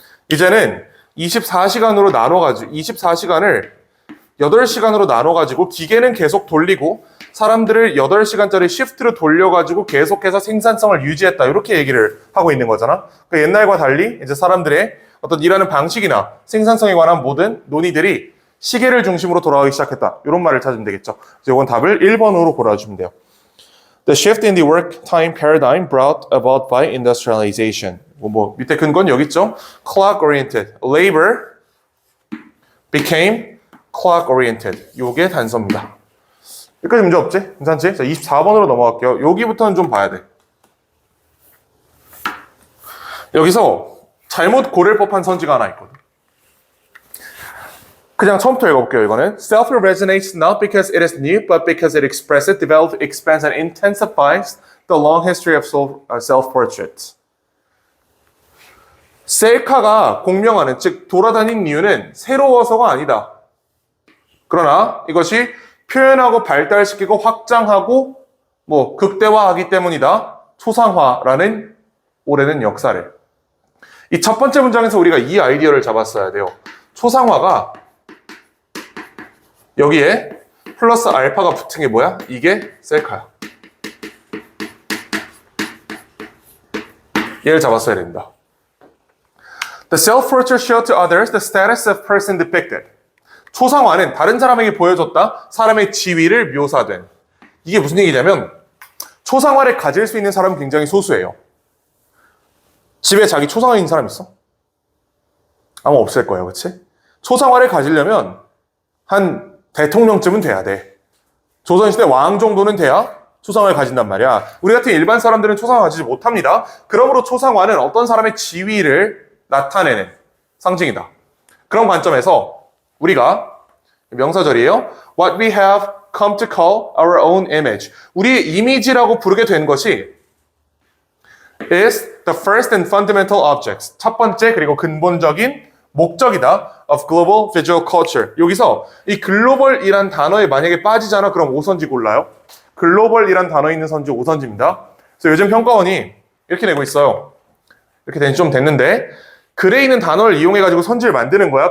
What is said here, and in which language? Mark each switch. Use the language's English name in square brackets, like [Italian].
[Korean] 이제는 24시간으로 나눠가지고, 24시간을 8시간으로 나눠가지고 기계는 계속 돌리고 사람들을 8시간짜리 시프트로 돌려가지고 계속해서 생산성을 유지했다. 이렇게 얘기를 하고 있는 거잖아. 그러니까 옛날과 달리 이제 사람들의 어떤 일하는 방식이나 생산성에 관한 모든 논의들이 시계를 중심으로 돌아가기 시작했다. 이런 말을 찾으면 되겠죠. 그래서 이건 답을 1번으로 골라주면 돼요. [English] The shift in the work time paradigm brought about by industrialization. [Korean] 뭐 밑에 근거는 여기 있죠. [English] Clock oriented. Labor became clock oriented. [Korean] 요게 단서입니다. 여기까지 문제 없지? 괜찮지? 자, 24번으로 넘어갈게요. 여기부터는 좀 봐야 돼. 여기서 잘못 고를 법한 선지가 하나 있거든. 그냥 처음부터 읽어볼게요. 이거는 [English] Self resonates not because it is new, but because it expresses, develops, expands, and intensifies the long history of self-portraits. [Korean] 셀카가 공명하는, 즉 돌아다닌 이유는 새로워서가 아니다. 그러나 이것이 표현하고 발달시키고 확장하고 뭐 극대화하기 때문이다. 초상화라는 오래된 역사를. 이 첫 번째 문장에서 우리가 이 아이디어를 잡았어야 돼요. 초상화가 여기에 플러스 알파가 붙은 게 뭐야? 이게 셀카야. 얘를 잡았어야 된다. [English] The self-portrait showed to others the status of person depicted. [Korean] 초상화는 다른 사람에게 보여줬다. 사람의 지위를 묘사된. 이게 무슨 얘기냐면 초상화를 가질 수 있는 사람은 굉장히 소수예요. 집에 자기 초상화 있는 사람 있어? 아마 없을 거예요. 그치? 초상화를 가지려면 한 대통령쯤은 돼야 돼. 조선시대 왕 정도는 돼야 초상화를 가진단 말이야. 우리 같은 일반 사람들은 초상화 가지지 못합니다. 그러므로 초상화는 어떤 사람의 지위를 나타내는 상징이다. 그런 관점에서 우리가 명사절이에요. [English] What we have come to call our own image. [Korean] 우리의 이미지라고 부르게 된 것이 [English] is the first and fundamental objects. [Korean] 첫 번째 그리고 근본적인 목적이다. [English] of global visual culture. [Korean] 여기서 이 글로벌이란 단어에 만약에 빠지잖아. 그럼 5선지 골라요. 글로벌이란 단어 있는 선지 5선지입니다. 그래서 요즘 평가원이 이렇게 내고 있어요. 이렇게 된 지 좀 됐는데 글에 있는 단어를 이용해가지고 선지를 만드는 거야.